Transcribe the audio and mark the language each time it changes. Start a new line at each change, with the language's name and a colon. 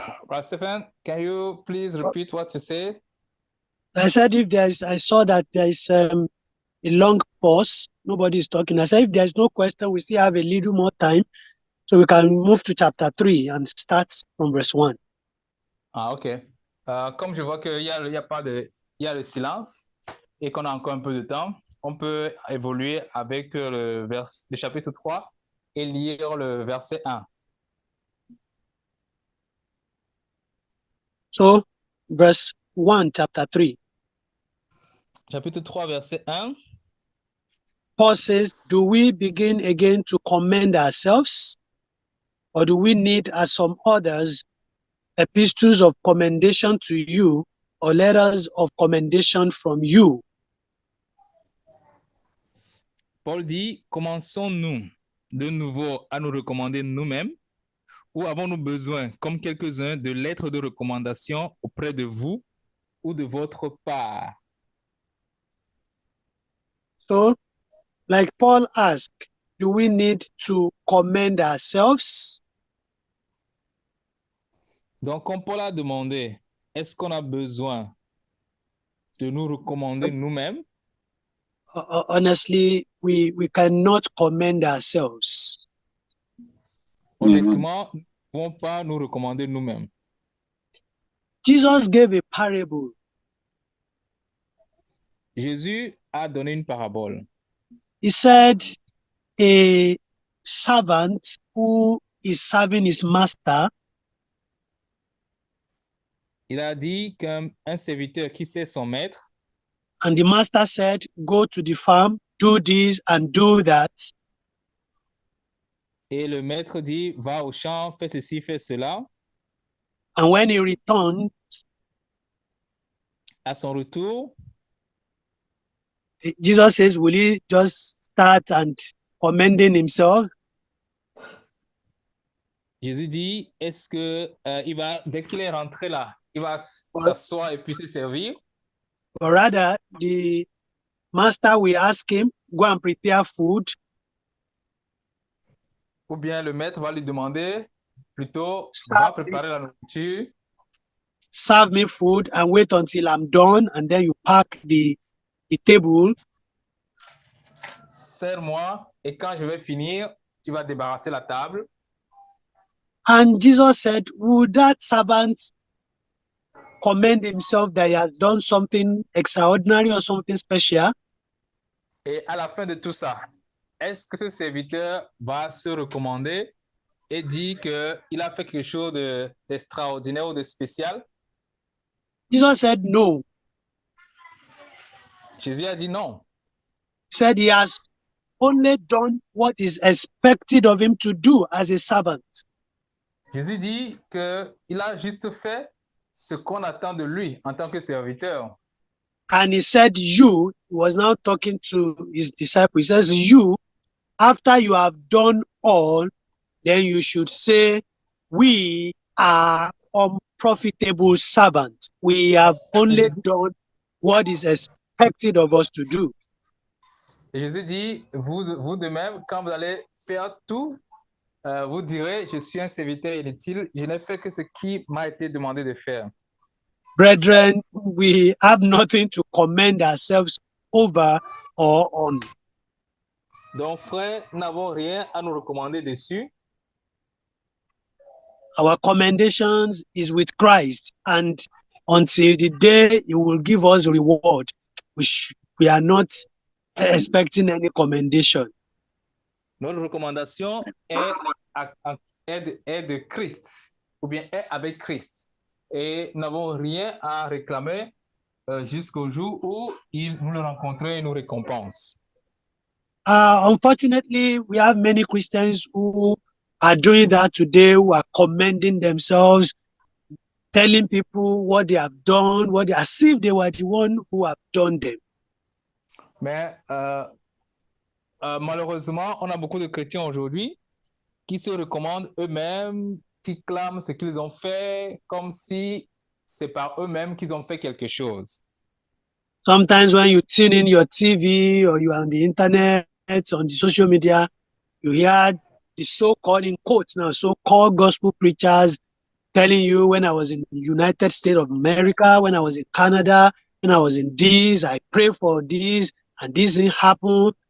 English: Right, Stephen, can you please repeat what you said? I said I saw that there is a long pause. Nobody is talking. I said if there is no question, we still have a little more time. So we can move to chapter 3 and start from verse 1. Ah, OK.
French: Comme je vois qu'il y a le silence et qu'on a encore un peu de temps, on peut évoluer avec le chapitre 3 et lire le verset 1.
English: So, verse 1, chapter 3.
French: Chapitre 3, verset 1.
English: Paul says, do we begin again to commend ourselves? Or do we need, as some others, epistles of commendation to you or letters of commendation from you?
French: Paul dit, commençons-nous de nouveau à nous recommander nous-mêmes ou avons-nous besoin, comme quelques-uns, de lettres de recommandation auprès de vous ou de votre part?
English: So, like Paul asked, do we need to commend ourselves?
French: Donc, comme Paul a demandé, est-ce qu'on a besoin de nous recommander nous-mêmes?
English: Honestly, we cannot commend ourselves.
French: Honnêtement, nous ne pouvons pas nous recommander nous-mêmes.
English: Jesus gave a parable.
French: Jésus a donné une parabole.
English: He said, a servant who is serving his master
French: Il a dit qu'un serviteur qui sait son maître,
English: and the master said, go to the farm, do this and do that.
French: et le maître dit, va au champ, fais ceci, fais cela.
English: And when he returned,
French: À son retour,
English: Jesus says, will he just start and commending himself?
French: Jésus dit, est-ce que il va, dès qu'il est rentré là, il va s'asseoir et puis se servir?
English: Or rather, the master will ask him, go and prepare food.
French: Ou bien le maître va lui demander, plutôt, va préparer la nourriture,
English: serve me food and wait until I'm done, and then you pack the table.
French: sers-moi, et quand je vais finir, tu vas débarrasser la table.
English: And Jesus said, would that servant commend himself that he has done something extraordinary or something special?
French: Et à la fin de tout ça, est-ce que ce serviteur va se recommander et dire qu'il a fait quelque chose d'extraordinaire ou de spécial?
English: Jesus said no.
French: Jésus a dit non.
English: He said he has only done what is expected of him to do as a servant.
French: Jésus dit qu'il a juste fait ce qu'on attend de lui en tant que serviteur.
English: And he said, you, he was now talking to his disciples. He says, you, after you have done all, then you should say, we are unprofitable servants. We have only done what is expected of us to do.
French: Et Jésus dit, vous de même, quand vous allez faire tout, vous direz, je suis un serviteur inutile, je n'ai fait que ce qui m'a été demandé de faire.
English: Brethren, we have nothing to commend ourselves over or on.
French: Donc, frères, nous n'avons rien à nous recommander dessus.
English: our commendations is with Christ, and until the day He will give us reward, we are not expecting any commendation.
French: Notre recommandation est de Christ, ou bien est avec Christ. Et nous n'avons rien à réclamer jusqu'au jour où nous le rencontrons et nous récompense.
English: Unfortunately, we have many Christians who are doing that today, who are commending themselves, telling people what they have done, as if they were the one who have done them.
French: Mais malheureusement, on a beaucoup de chrétiens aujourd'hui qui se recommandent eux-mêmes, qui clament ce qu'ils ont fait comme si c'est par eux-mêmes qu'ils ont fait quelque chose.
English: Sometimes when you tune in your TV or you are on the internet, on the social media, you hear the so-called, in quotes now, so-called gospel preachers telling you, when I was in the United States of America, when I was in Canada, when I was in this, I pray for this, and this didn't happen.